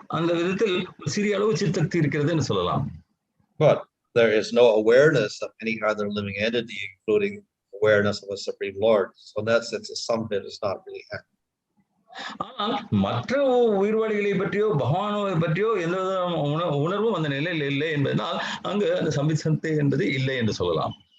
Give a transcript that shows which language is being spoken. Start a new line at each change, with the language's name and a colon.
Tamil: அந்த விதத்தில் சிறிய அளவு சித்தக்தி இருக்கிறது என்று சொல்லலாம்.
English: But there is no awareness of any other living entity, including awareness of a Supreme Lord. So in that sense, some bit is not really happy.
Tamil: ஆனால் மற்ற உயிர்வாளிகளை பற்றியோ பகவானை பற்றியோ எந்த உணர்வும் அந்த நிலையில் இல்லை என்பதனால் அங்கு அந்த சம்பித் என்பது இல்லை என்று சொல்லலாம்.